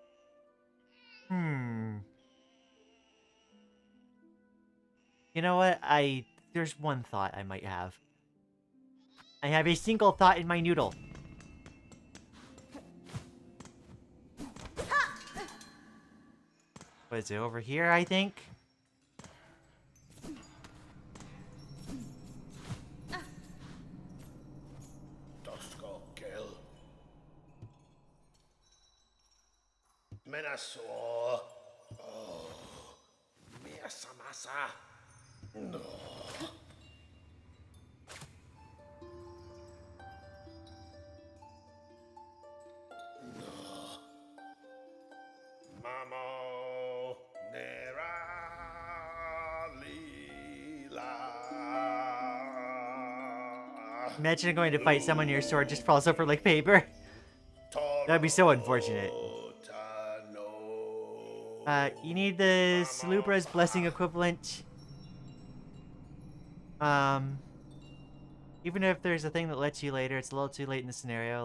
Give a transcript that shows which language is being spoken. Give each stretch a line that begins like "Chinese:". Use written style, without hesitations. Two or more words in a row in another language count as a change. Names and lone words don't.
English: You know what? There's one thought I might have. I have a single thought in my noodle. What is it, over here, I think? Menaso. Oh. Miasamasa. No. Mamo Nera Lila. Imagine going to fight someone, your sword just falls over like paper. That'd be so unfortunate. You need the Salubra's Blessing equivalent. Even if there's a thing that lets you later, it's a little too late in the scenario.